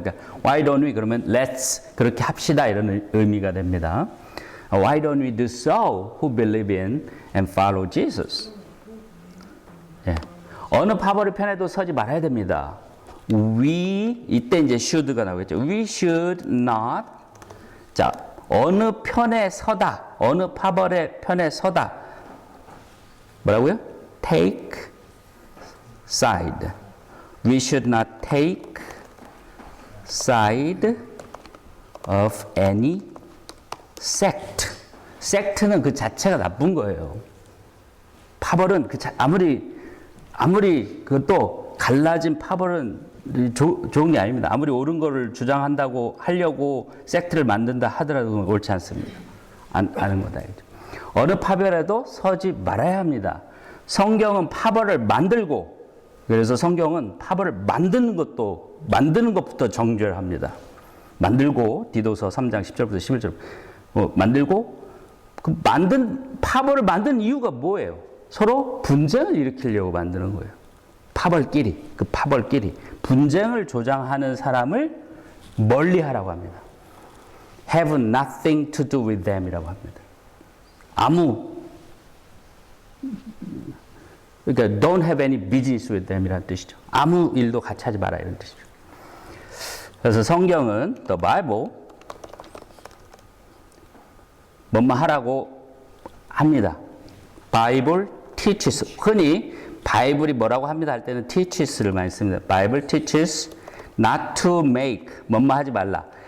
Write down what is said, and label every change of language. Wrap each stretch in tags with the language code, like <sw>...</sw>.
<ko>그러니까</ko> <en>why don't we</en> <ko>그러면 let's 그렇게 합시다 이런 의미가 됩니다.</ko> <en>Why don't we do so who believe in and follow Jesus?</en> <ko>예. 어느 파벌의 편에도 서지 말아야 됩니다. We 이때 이제 should가 나오겠죠.</ko> <en>We should not.</en> <ko>자, 어느 편에 서다. 어느 파벌의 편에 서다. 뭐라고요?</ko> <en>Take side. We should not take side of any sect.</en> <ko>sect는 그 자체가 나쁜 거예요. 파벌은 아무리 그것도 갈라진 파벌은 좋은 게 아닙니다. 아무리 옳은 거를 주장한다고 하려고 섹트를 만든다 하더라도 옳지 않습니다. 아는 거다. 어느 파벌에도 서지 말아야 합니다. 성경은 파벌을 만들고 그래서 성경은 파벌을 만드는 것부터 정죄합니다. 만들고 디도서 3장 10절부터 11절 만들고 그 파벌을 만든 이유가 뭐예요? 서로 분쟁을 일으키려고 만드는 거예요. 파벌끼리 분쟁을 조장하는 사람을 멀리하라고 합니다.</ko> <en>Have nothing to do with them이라고 합니다. 그러니까 don't have any business with them이라는 뜻이죠.</en> <ko>아무 일도 같이 하지 마라 이런 뜻이죠. 그래서 성경은</ko> <en>the Bible</en> <ko>뭐뭐 하라고 합니다.</ko> <en>Bible teaches</en> <ko>흔히 바이블이 뭐라고 합니다 할 때는 teaches를 많이 씁니다.</ko> <en>Bible teaches not to make</en> <ko>뭐뭐 하지 말라.</ko>